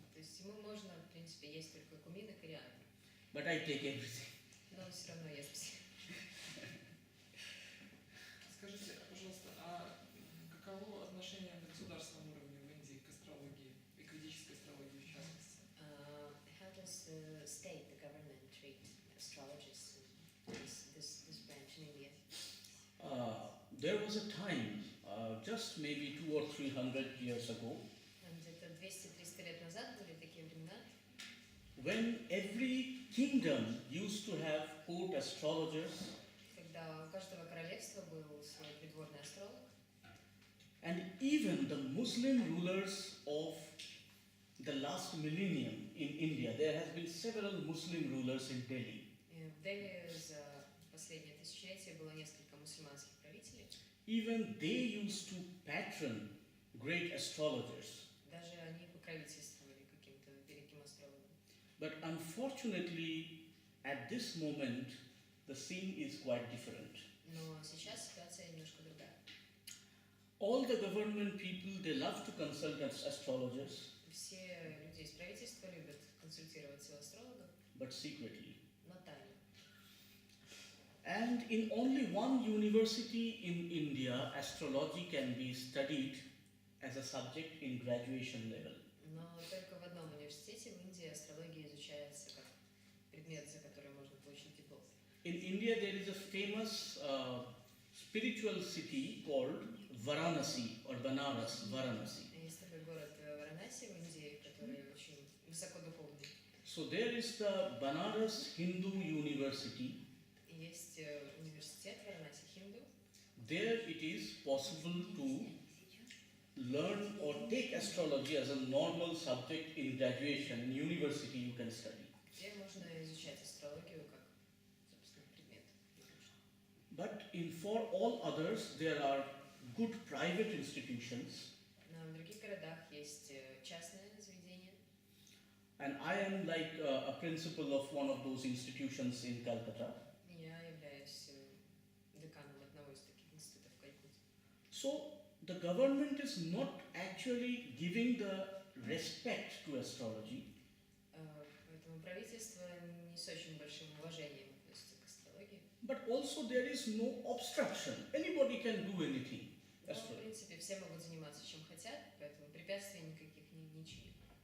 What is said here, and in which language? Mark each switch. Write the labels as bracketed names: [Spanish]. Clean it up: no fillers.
[Russian] То есть ему можно, в принципе, есть только кумин и кориандр, [English] But I take everything. [Russian] но он все равно ест все. Скажите, пожалуйста, а каково отношение на государственном уровне в Индии к астрологии и к ведической астрологии в частности? [English] How does the state, the government, treat astrologists and this branch in India? There was a time, just maybe 200 or 300 years ago, [Russian] Где-то 200-300 лет назад были такие времена, [English] when every kingdom used to have court astrologers, [Russian] когда у каждого королевства был свой придворный астролог, [English] and even the Muslim rulers of the last millennium in India. There has been several Muslim rulers in Delhi. [Russian] и в Дели за последнее тысячелетие было несколько мусульманских правителей. [English] Even they used to patron great astrologers. [Russian] Даже они покровительствовали каким-то великим астрологам. [English] But unfortunately, at this moment, the scene is quite different. [Russian] Но сейчас ситуация немножко другая. [English] All the government people, they love to consult as astrologers, [Russian] Все люди из правительства любят консультироваться у астрологов, [English] but secretly. [Russian] но тайно. [English] And in only one university in India, astrology can be studied as a subject in graduation level. [Russian] Но только в одном университете в Индии астрология изучается как предмет, за который можно получить диплом. [English] In India, there is a famous spiritual city called Varanasi or Banaras, Varanasi. [Russian] Есть такой город Варанаси в Индии, который очень высокодуховный. [English] So there is the Banaras Hindu University. [Russian] Есть университет Варанаси Хинду. [English] There it is possible to learn or take astrology as a normal subject in graduation. In university you can study. [Russian] Где можно изучать астрологию как, собственно, предмет. [English] But for all others there are good private institutions. [Russian] Но в других городах есть частные заведения. [English] And I am like a principal of one of those institutions in Calcutta. [Russian] Я являюсь деканом одного из таких институтов в Калькутте. [English] So the government is not actually giving the respect to astrology. [Russian] Поэтому правительство не с очень большим уважением относится к астрологии. [English] But also there is no obstruction. Anybody can do anything. [Russian] Но, в принципе, все могут заниматься чем хотят, поэтому препятствий никаких не чинят.